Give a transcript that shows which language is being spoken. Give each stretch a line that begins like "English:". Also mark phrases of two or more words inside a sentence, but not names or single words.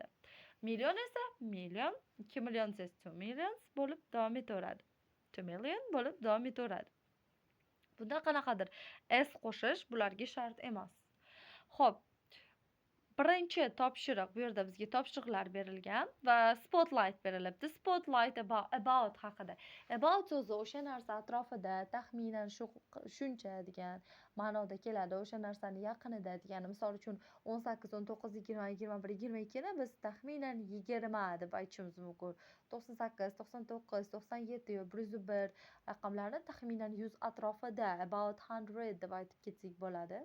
Uzbek: Million esa million, 2 million esa 2 millions bo'lib davom etaveradi. 2 million bo'lib davom etaveradi. Bunda qanaqadir s qo'shish bularga shart emas. Xo'p, birinchi topshiriq, bu yerda bizga topshiriqlar berilgan va spotlight berilibdi.
English: Spotlight about
Uzbek: haqida. About so'zi o'sha narsa atrofida, taxminan shuncha degan ma'noda keladi. O'sha narsani yaqinida degani. Misol uchun 18, 19, 20, 21, 22 ni biz taxminan 20 deb aytishimiz mumkin. 98, 99, 97 yo 101 raqamlarni taxminan 100 atrofida, about 100 deb aytib ketsak bo'ladi.